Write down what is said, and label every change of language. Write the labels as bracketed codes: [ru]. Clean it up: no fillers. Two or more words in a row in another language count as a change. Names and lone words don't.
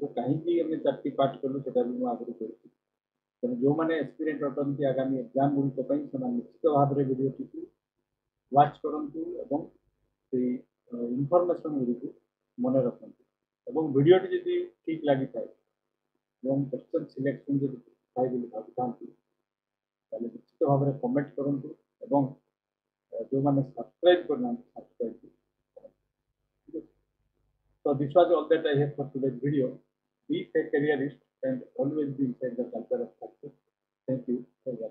[or] କାହିଁକି ଆମେ 4ଟି ପାର୍ଟ କଲୁ ସେଟା ବି ମୁଁ ଆଗରୁ କହିଛି। ତେଣୁ ଯେଉଁମାନେ ଏକ୍ସପିରିଏଣ୍ଟ ଅଟନ୍ତି ଆଗାମୀ ଏକ୍ଜାମ ଗୁଡ଼ିକ ପାଇଁ, ସେମାନେ ନିଶ୍ଚିତ ଭାବରେ ଭିଡ଼ିଓଟିକୁ ୱାଚ୍ କରନ୍ତୁ ଏବଂ ସେଇ ଇନଫର୍ମେସନ୍ ଗୁଡ଼ିକୁ ମନେ ରଖନ୍ତୁ। ଏବଂ ଭିଡ଼ିଓଟି ଯଦି ଠିକ୍ ଲାଗିଥାଏ ଏବଂ [en] question selection [or] ଯଦି ଥାଏ ବୋଲି ଭାବୁଥାନ୍ତି, ତାହେଲେ ନିଶ୍ଚିତ ଭାବରେ କମେଣ୍ଟ କରନ୍ତୁ ଏବଂ ଯେଉଁମାନେ ସବସ୍କ୍ରାଇବ୍ କରିନାହାନ୍ତି ସବସ୍କ୍ରାଇବ୍ କରନ୍ତୁ। [en] So this was all that I have for today's video. Be a careerist and always be inside the culture of success. Thank you.